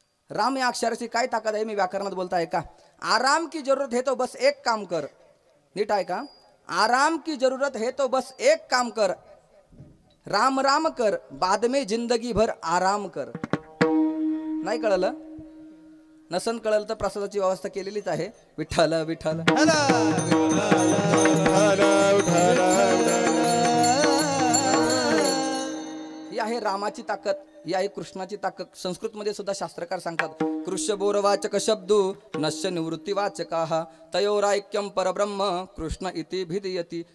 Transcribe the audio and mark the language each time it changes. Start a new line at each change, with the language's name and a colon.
Marathi: राम या अक्षराची काय ताकद आहे मी व्याकरणात बोलता आहे का?
Hindi: आराम की जरूरत है तो बस एक काम कर.
Marathi: नीट आहे का?
Hindi: आराम की जरूरत है तो बस एक काम कर, राम राम कर, बाद में जिंदगी भर आराम कर.
Marathi: नाही कळलं? नसन कळलं तर प्रसादाची व्यवस्था केलेलीच आहे. विठ्ठल विठ्ठल. ही आहे रामाची ताकद, ही आहे कृष्णाची ताकद. संस्कृतमध्ये सुद्धा शास्त्रकार सांगतात,
Sanskrit: कृष्णबोरवाचक शब्दू नश्य निवृत्तीवाचकाः तयोराैक्यम परब्रह्म कृष्ण इति भिदयति.